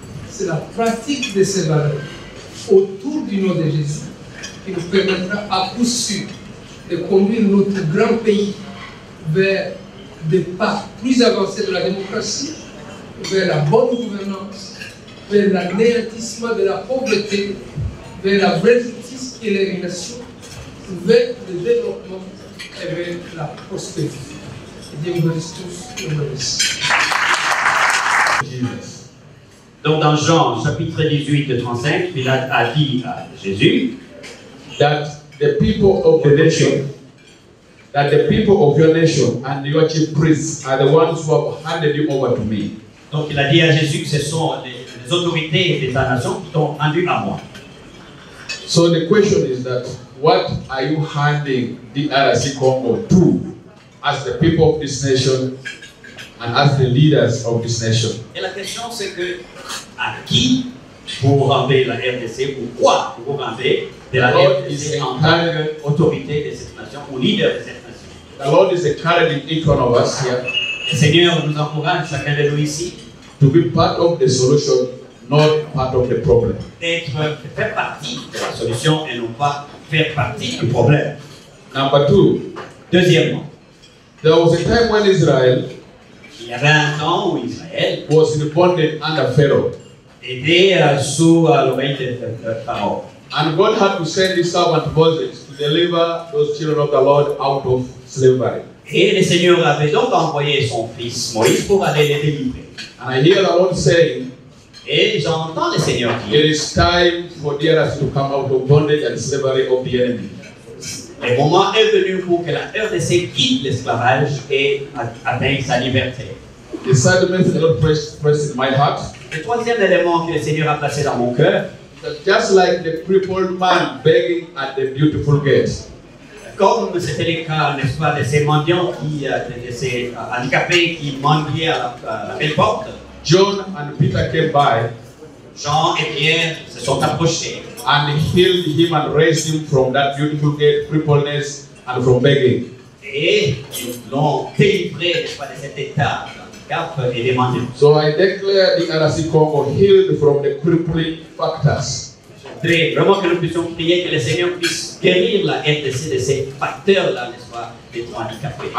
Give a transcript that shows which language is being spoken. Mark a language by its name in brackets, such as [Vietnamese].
[French] C'est la pratique de ces valeurs autour du nom de Jésus qui nous permettra à coup sûr de conduire notre grand pays vers des pas plus avancés de la démocratie, vers la bonne gouvernance, vers l'anéantissement de la pauvreté, vers la vraie justice qui est l'élimination, vers le développement et vers la prospérité. Dieu vous bénisse tous, nous bénisse. Donc dans Jean chapitre 18, 35, Pilate a dit à Jésus [English] that the people of the nation, and your chief priests are the ones who have handed you over to me. [French] Donc il a dit à Jésus que ce sont les autorités de ta nation qui t'ont rendu à moi. [English] So the question is that what are you handing DRC Congo to as the people of this nation and as the leaders of this nation? [French] Et la question c'est que à qui vous rendez la RDC, pourquoi vous rendez de la RDC en tant qu'autorité de cette nation ou leader de cette nation? [English] The Lord is encouraging each one of us here. [French] Le Seigneur nous encourage, chacun de nous ici, [English] to be part of the solution, not part of the problem. [French] D'être faire partie de la solution et non pas faire partie du problème. [English] Number two. [French] Deuxièmement, [English] there was a time when Israel [French] il y avait un temps où Israël [English] was in bondage under Pharaoh. [French] Était sous l'oreille de Pharaon. [English] And God had to send his servant Moses to deliver those children of the Lord out of slavery. [French] Et le Seigneur avait donc envoyé son fils Moïse pour aller les délivrer. [English] And I hear the Lord saying, [French] et j'entends le Seigneur dire, [English] it is time for DRC to come out of bondage and slavery of the enemy. [French] Le moment est venu pour que la RDC quitte l'esclavage et atteigne sa liberté. [English] The third message the Lord pressed in my heart. [French] Le troisième élément que le Seigneur a placé dans mon cœur, [English] just like the crippled man begging at the beautiful gate. [French] Comme c'était le cas, n'est-ce pas, de ces mendiants de ces handicapés qui mendiaient à la belle porte. [English] John and Peter came by. [French] Jean et Pierre se sont approchés. [English] And healed him and raised him from that beautiful gate, crippledness and from begging. [French] Et ils l'ont délivré, n'est-ce pas, de cet état d'handicap et des mendiants. [English] So I declare the RDC Congo healed from the crippling factors. [French] Je voudrais vraiment que nous puissions prier que le Seigneur puisse guérir la RDC de ces facteurs-là, n'est-ce pas, d'être handicapés.